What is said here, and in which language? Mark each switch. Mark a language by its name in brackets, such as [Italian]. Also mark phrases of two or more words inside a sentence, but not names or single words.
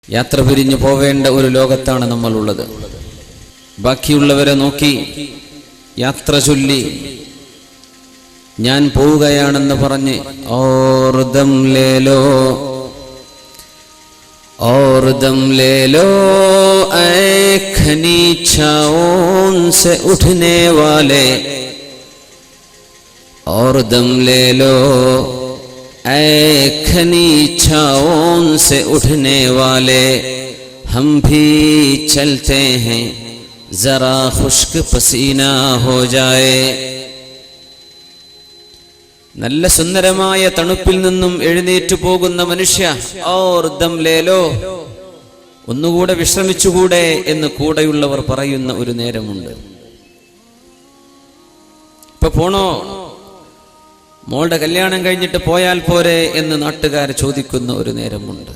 [Malayalam] യാത്ര പിരിഞ്ഞു പോവേണ്ട ഒരു ലോകത്താണ് നമ്മളുള്ളത്. ബാക്കിയുള്ളവരെ നോക്കി യാത്ര ചൊല്ലി ഞാൻ പോവുകയാണെന്ന് പറഞ്ഞ് [Urdu] اور دم لے لو اے کھنیچاؤں سے اٹھنے والے, اور دم لے لو اے کھنیچاؤں سے اٹھنے والے، ہم بھی چلتے ہیں ذرا خشک پسینہ ہو جائے. [Malayalam] നല്ല സുന്ദരമായ തണുപ്പിൽ നിന്നും എഴുന്നേറ്റു പോകുന്ന മനുഷ്യ, [Urdu] اور دم لے لو, [Malayalam] ഒന്നുകൂടെ വിശ്രമിച്ചുകൂടെ എന്ന് കൂടെയുള്ളവർ പറയുന്ന ഒരു നേരമുണ്ട്. ഇപ്പൊ പോണോ, മോളുടെ കല്യാണം കഴിഞ്ഞിട്ട് പോയാൽ പോരെ എന്ന് നാട്ടുകാർ ചോദിക്കുന്ന ഒരു നേരമുണ്ട്.